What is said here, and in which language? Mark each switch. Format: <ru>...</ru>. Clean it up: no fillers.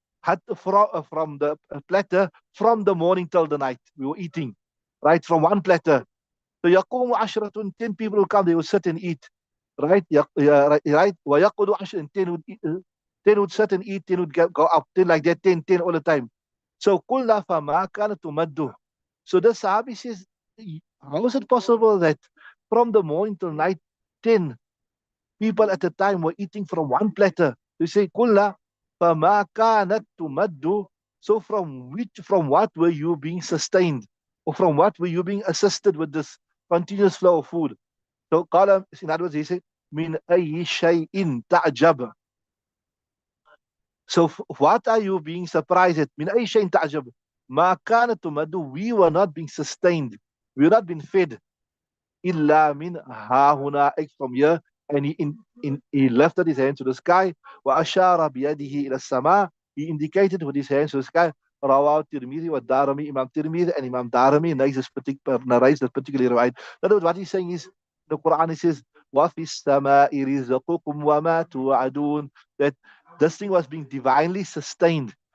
<en>From the platter from the morning till the night. We were eating, right? From one platter. So yaqumu ashratun, 10 people will come, they will sit and eat. Right? Yeah, right.</en> <ar>وَيَقُدُ عَشْرٍ,</ar> <en>10 would eat, 10 would sit and eat, 10 would go up, 10 like that, 10, 10 all the time.</en> <ar>So قُلْنَا فَمَا كَانَتْ تُمَدُّ.</ar> <en>So the Sahabi says, how is it possible that from the morning till night, 10 people at a time were eating from one platter?</en> <ar>They say, قُلْنَا فَمَا كَانَتْ تُمَدُّ.</ar> <en>So from what were you being sustained? Or from what were you being assisted with this continuous flow of food? So قال, in other words, he said,</en> <ar>من أي شيء تعجب.</ar> <en>So what are you being surprised at?</en> <ar>من أي شيء تعجب. ما كانت تمد.</ar> <en>We were not being sustained. We were not being fed.</en> <ar>إلا من ها هنا, from here.</ar> <en>And he lifted his hand to the sky.</en> <ar>وأشار بيده إلى السماء.</ar> <en>He indicated with his hands to the sky.</en> <ar>رواه الترمذي والدارمي.</ar> <en>Imam Tirmidhi and Imam Darimi narrates this particular right. In other words, what he's saying is, the Quran, he says,</en> <ar>وَفِي السَّمَاءِ رِزْقُكُمْ وَمَا تُوعَدُونَ,</ar> <en>that this thing was being divinely sustained.</en>